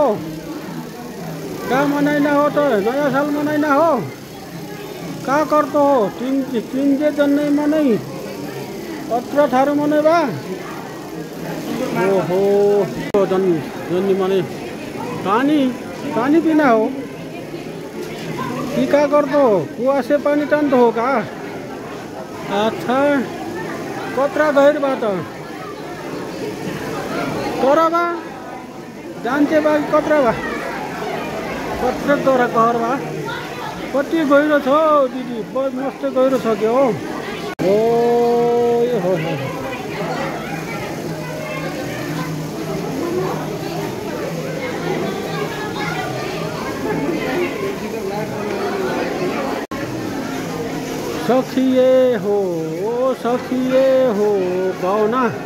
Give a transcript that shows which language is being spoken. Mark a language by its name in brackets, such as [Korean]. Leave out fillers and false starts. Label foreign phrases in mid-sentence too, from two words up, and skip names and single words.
[Dangaura Tharu] क्या मनाइना हो तो? नया साल मनाइना हो? [Hindi] क्या करते हो? [Dangaura Tharu] तीन जे जन्नै मनै अत्र थारू मनै बा? ओहो जन्नी मनै पानी पीना हो कि [Hindi] क्या करते हो? [Dangaura Tharu] कुआ से पानी टान्त हो का? अच्छा कत्रा गहिर बा त? तोरा बा जान्चे बा कत्रा बा? कत्रा तोरा कहर बा? [Nepali] कति गहिरो छ दिदी? मस्त गहिरो छ के हो? ओ हो सखिए हो कहो ना।